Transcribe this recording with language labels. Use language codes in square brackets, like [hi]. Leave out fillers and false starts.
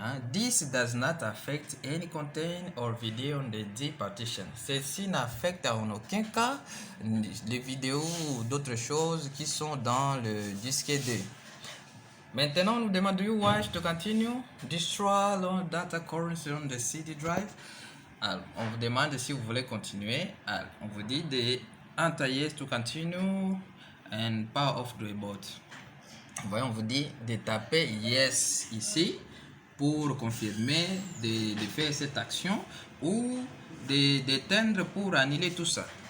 [en] This does not affect any content or video on the D partition. [fr] Ceci n'affecte en aucun cas les vidéos ou d'autres choses qui sont dans le disque D. Maintenant, on nous demande, [en] do you wish to continue? Destroy all data currently on the CD drive. [fr] Alors, on vous demande si vous voulez continuer. Alors, on vous dit de [en] enter yes to continue and power off the board. [fr] voyez, on vous dit de taper yes ici pour confirmer de faire cette action ou d'éteindre pour annuler tout ça.